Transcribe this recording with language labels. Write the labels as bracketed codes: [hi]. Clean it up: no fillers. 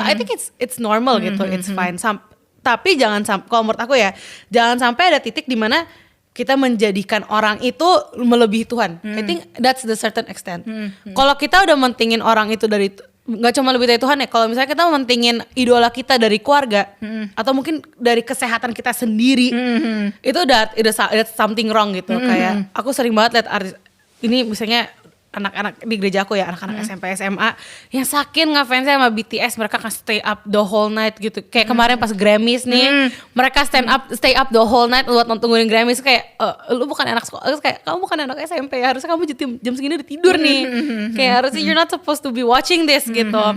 [en] I think it's normal gitu, it's fine. [id] Tapi jangan sampai, kalau menurut aku ya, jangan sampai ada titik di mana kita menjadikan orang itu melebihi Tuhan. [en] I think that's the certain extent. [id] Kalau kita udah mentingin orang itu dari, nggak cuma lebih dari Tuhan ya, kalau misalnya kita mentingin idola kita dari keluarga atau mungkin dari kesehatan kita sendiri, itu udah [en] something wrong [id] gitu. Kayak aku sering banget lihat artis ini, misalnya anak-anak di gereja aku ya, anak-anak SMP SMA yang saking ngefansnya sama BTS, mereka kan [en] stay up the whole night [id] gitu. Kayak kemarin pas Grammys nih, mereka [en] stay up the whole night [id] buat nontonin Grammys. Kayak lu bukan anak sekolah, kayak kamu bukan anak SMP ya, harusnya kamu jam segini udah tidur nih. Kayak harusnya [en] you're not supposed to be watching this gitu.